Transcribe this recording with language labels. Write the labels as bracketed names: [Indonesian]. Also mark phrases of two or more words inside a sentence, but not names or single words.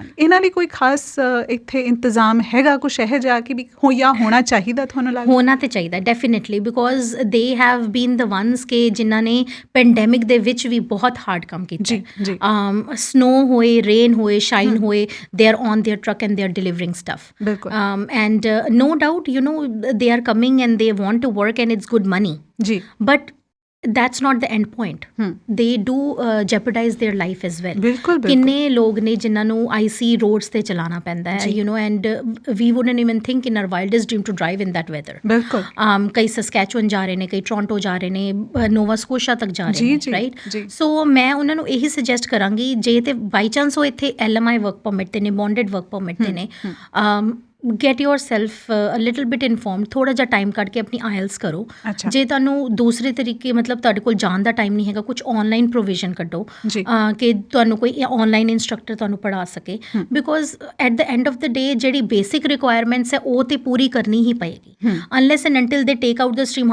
[Punjabi] ਇਹਨਾਂ ਲਈ ਕੋਈ ਖਾਸ ਇੱਥੇ ਇੰਤਜ਼ਾਮ ਹੈਗਾ ਕੁਛ ਇਹੋ ਜਿਹਾ ਕਿ ਵੀ ਹੋਣਾ ਚਾਹੀਦਾ? ਤੁਹਾਨੂੰ ਲੱਗਦਾ ਹੋਣਾ ਤੇ ਚਾਹੀਦਾ ਡੈਫੀਨੇਟਲੀ, [English] because they have been the ones [Punjabi] ਕਿ ਜਿਨ੍ਹਾਂ ਨੇ ਪੈਂਡੈਮਿਕ ਦੇ ਵਿੱਚ ਵੀ ਬਹੁਤ ਹਾਰਡ ਕੰਮ ਕੀਤਾ। ਸਨੋ ਹੋਏ, ਰੇਨ ਹੋਏ, ਸ਼ਾਈਨ ਹੋਏ, [English] they are on their truck and they are delivering stuff. And no doubt, they are coming and they want to work and it's good money. But that's not the end point. They do jeopardize their life as well. [Punjabi] ਕਿੰਨੇ ਲੋਕ ਨੇ ਜਿਨ੍ਹਾਂ ਨੂੰ [English] IC roads [Punjabi] ਤੇ ਚਲਾਉਣਾ ਪੈਂਦਾ ਹੈ, [English] and we wouldn't even think in our wildest dream to drive in that weather. [Punjabi] ਕਈ ਸਸਕੈਚੁਅਨ ਜਾ ਰਹੇ ਨੇ, ਕਈ ਟੋਰਾਂਟੋ ਜਾ ਰਹੇ ਨੇ, ਨੋਵਾ ਸਕੋਸ਼ੀਆ ਤੱਕ ਜਾ ਰਹੇ ਨੇ, ਰਾਈਟ? ਸੋ ਮੈਂ ਉਹਨਾਂ ਨੂੰ ਇਹੀ ਸੁਜੈਸਟ ਕਰਾਂਗੀ, ਜੇ ਤੇ [English] by chance [Punjabi] ਉਹ ਇੱਥੇ [English] LMI work permit [Punjabi] ਤੇ ਨੇ, [English] bonded work permit [Punjabi] ਤੇ ਨੇ, [English] get yourself a little bit informed, [Punjabi] ਥੋੜਾ ਜਿਹਾ ਟਾਈਮ ਕੱਢ ਕੇ ਆਪਣੀ IELTS ਕਰੋ। ਜੇ ਤੁਹਾਨੂੰ ਦੂਸਰੇ ਤਰੀਕੇ, ਮਤਲਬ ਤੁਹਾਡੇ ਕੋਲ ਜਾਣ ਦਾ ਟਾਈਮ ਨਹੀਂ ਹੈਗਾ, ਕੁਝ [English] online provision [Punjabi] ਕੱਢੋ ਕਿ ਤੁਹਾਨੂੰ ਕੋਈ [English] online instructor [Punjabi] ਤੁਹਾਨੂੰ ਪੜ੍ਹਾ ਸਕੇ, [English] because at the end of the day [Punjabi] ਜਿਹੜੀ [English] basic requirements [Punjabi] ਹੈ ਉਹ ਤੇ ਪੂਰੀ ਕਰਨੀ ਹੀ ਪਏਗੀ, [English] unless and until they take out the stream.